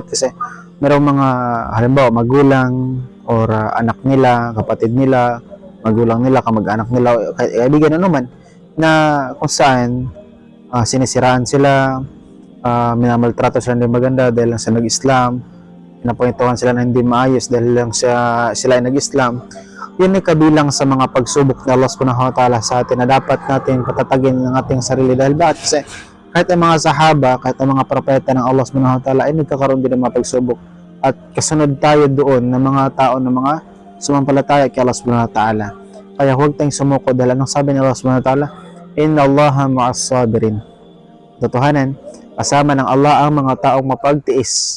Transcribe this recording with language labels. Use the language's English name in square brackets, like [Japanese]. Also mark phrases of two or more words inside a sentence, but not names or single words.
[Filipino] Kasi merong mga halimbawa magulang or anak nila, kapatid nila, magulang nila, kamag-anak nila, kaibigan na naman, na kung saan sinisiraan sila, minamaltrato sila hindi maganda dahil lang sa nag-Islam, pinapunituhan sila na hindi maayos dahil lang sila ay nag-Islam. Yun ay kabilang sa mga pagsubok na [Arabic] الله سبحانه وتعالى [Filipino] sa atin na dapat natin patatagin ng ating sarili. Dahil bakit? Kasi kahit ang mga sahaba, kahit ang mga propeta ng [Arabic] الله سبحانه وتعالى [Filipino] ay nagkakaroon din ng mga pagsubok. At kasunod tayo doon ng mga tao ng mga sumampalataya kay [Arabic] الله سبحانه وتعالى. [Filipino] Kaya huwag tayong sumuko dahil anong sabi ng [Arabic] الله سبحانه وتعالى? إن الله مع الصابرين. [Filipino] Totohanan, kasama ng Allah ang mga taong mapagtiis.